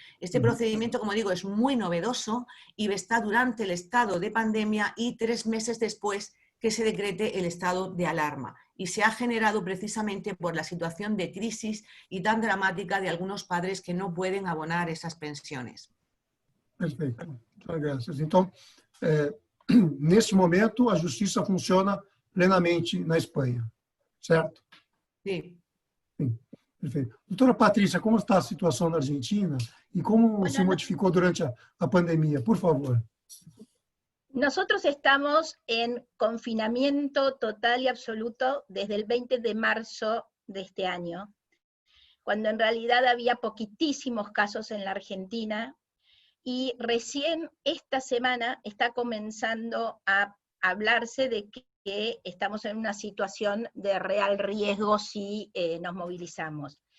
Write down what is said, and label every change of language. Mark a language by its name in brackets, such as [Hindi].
[Spanish] Este procedimiento, como digo, es muy novedoso y está durante el estado de pandemia y 3 meses después que se decrete el estado de alarma. Y se ha generado precisamente por la situación de crisis y tan dramática de algunos padres que no pueden abonar esas pensiones. [Portuguese] Perfeito. [Spanish] Muchas gracias. [Portuguese] Então, nesse momento, a justiça funciona plenamente na Espanha, certo? [Spanish] Sí. [Portuguese] Sim, perfeito. Doutora Patrícia, como está a situação na Argentina e como se modificou durante a pandemia? Por favor. [Spanish] Nosotros estamos en confinamiento total y absoluto desde el 20 de marzo de este año, cuando en realidad había poquitísimos casos en la Argentina, y recién esta semana está comenzando a hablarse de que estamos en una situación de real riesgo si nos movilizamos.